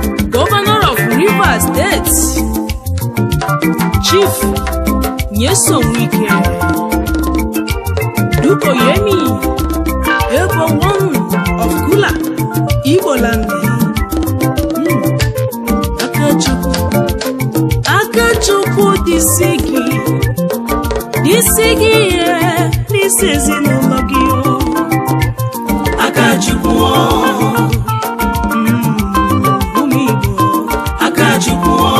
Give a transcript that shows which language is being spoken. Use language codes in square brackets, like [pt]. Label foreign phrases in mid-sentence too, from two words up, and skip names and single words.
[en] Governor of Rivers State, Chief Nyesom Wike, Dukoyemi, Ebo One of Kula, Igbo land. Mm. [ig] Aka Chukwu, aka Chukwu dịsị gị, dịsị gị, eh, dịsị ezinụlọ gị, oh. Aka Chukwu. Mm, ụmụ Igbo. Aka Chukwu.